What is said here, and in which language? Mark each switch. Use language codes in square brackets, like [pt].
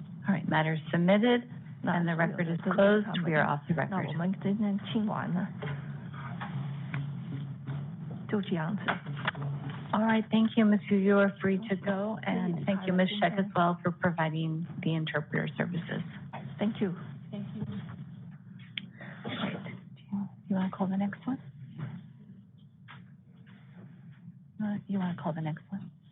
[en] All right, matter submitted. And the record is closed. We are off the record. [zh] 那我们今天听完了，就这样子。 [en] All right, thank you, Ms. Yu. You are free to go, and thank you, Ms. Sheck, as well, for providing the interpreter services. Thank you. Thank you. All right. You want to call the next one? You want to call the next one?